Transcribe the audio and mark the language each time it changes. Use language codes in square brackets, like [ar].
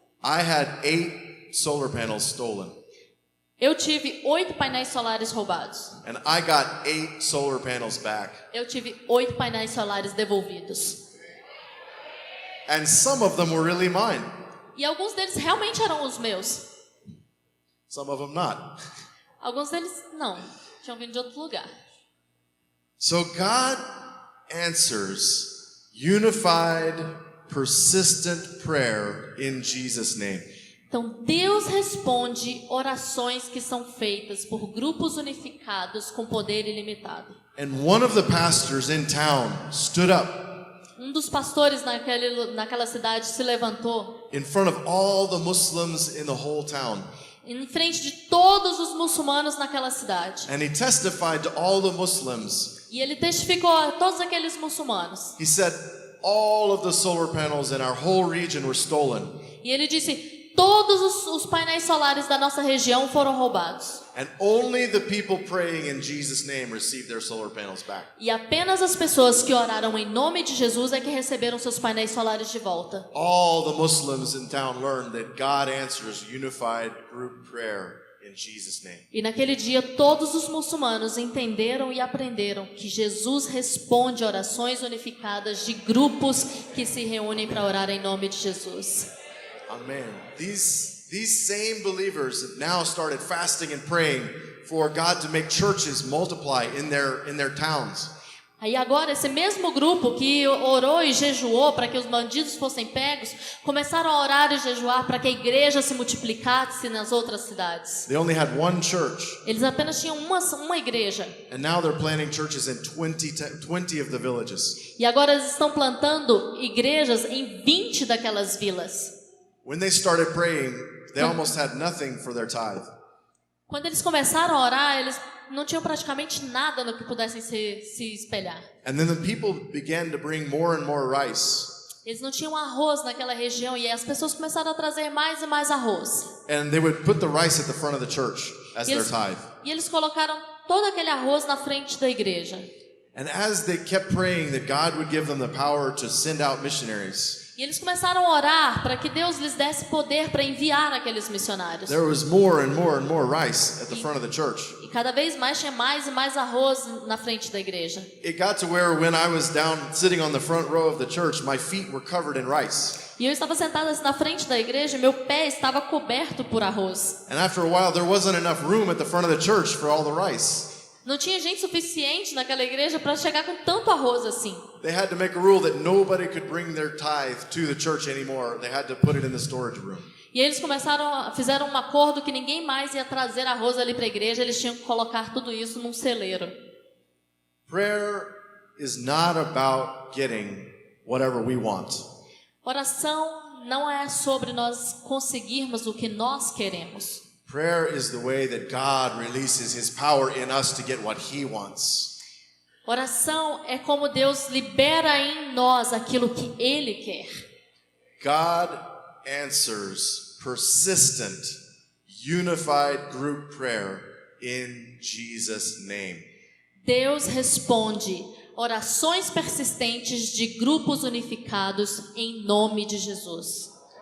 [en] I had 8 solar panels stolen. [pt] Eu tive 8 painéis solares roubados. [en] And I got 8 solar panels back. [pt] Eu tive 8 painéis solares devolvidos. [en] And some of them were really mine. [pt] E alguns deles realmente eram os meus. [en] Some of them not. [pt] Alguns deles não. Tinham vindo de outro lugar. [en] So God answers unified, persistent prayer in Jesus' name. [pt] Então, Deus responde orações que são feitas por grupos unificados com poder ilimitado. [en] And one of the pastors in town stood up [pt] Um dos pastores naquela cidade se levantou [en] in front of all the Muslims in the whole town. [pt] em frente de todos os muçulmanos naquela cidade. [en] And he testified to all the Muslims. [pt] E ele testificou a todos aqueles muçulmanos. [en] He said, all of the solar panels in our whole region were stolen. [pt] E ele disse: todos os painéis solares da nossa região foram roubados. [en] And only the people praying in Jesus' name received their solar panels back. [pt] E apenas as pessoas que oraram em nome de Jesus é que receberam seus painéis solares de volta. [en] All the Muslims in town learned that God answers unified group prayer in Jesus' name. [pt] E naquele dia todos os muçulmanos entenderam e aprenderam que Jesus responde orações unificadas de grupos que se reúnem para orar em nome de Jesus. [en] Amen. These same believers have now started fasting and praying for God to make churches multiply in their towns. [pt] Aí agora esse mesmo grupo que orou e jejuou para que os bandidos fossem pegos, começaram a orar e jejuar para que a igreja se multiplicasse nas outras cidades. [en] They only had one church, [pt] Eles apenas tinham uma igreja. [en] and now they're planting churches in 20 of the villages. [pt] E agora eles estão plantando igrejas em 20 daquelas vilas. [en] When they started praying, they almost had nothing for their tithe. [pt] Quando eles começaram a orar, eles não tinham praticamente nada no que pudessem se espelhar. [en] And then the people began to bring more and more rice. [pt] Eles não tinham arroz naquela região e as pessoas começaram a trazer mais e mais arroz. [en] And they would put the rice at the front of the church as their tithe. [pt] E eles colocaram todo aquele arroz na frente da igreja. [en] And as they kept praying that God would give them the power to send out missionaries, [pt] E eles começaram a orar para que Deus lhes desse poder para enviar aqueles missionários. [en] there was more and more and more rice at the front of the church. [pt] E cada vez mais tinha mais e mais arroz na frente da igreja. [en] It got to where when I was down sitting on the front row of the church, my feet were covered in rice. [pt] E eu estava sentada na frente da igreja e meu pé estava coberto por arroz. [en] And after a while, there wasn't enough room at the front of the church for all the rice. [pt] Não tinha gente suficiente naquela igreja para chegar com tanto arroz assim. [en] They had to make a rule that nobody could bring their tithe to the church anymore. They had to put it in the storage room. [pt] E eles fizeram um acordo que ninguém mais ia trazer arroz ali para a igreja, eles tinham que colocar tudo isso num celeiro. [en] Prayer is not about getting whatever we want. [pt] Oração não é sobre nós conseguirmos o que nós queremos. [en] Prayer is the way that God releases His power in us to get what He wants. [pt] Oração é como Deus libera em nós aquilo que Ele quer. [en] God answers persistent, unified group prayer in Jesus' name. [pt] Deus responde orações persistentes de grupos unificados em nome de Jesus.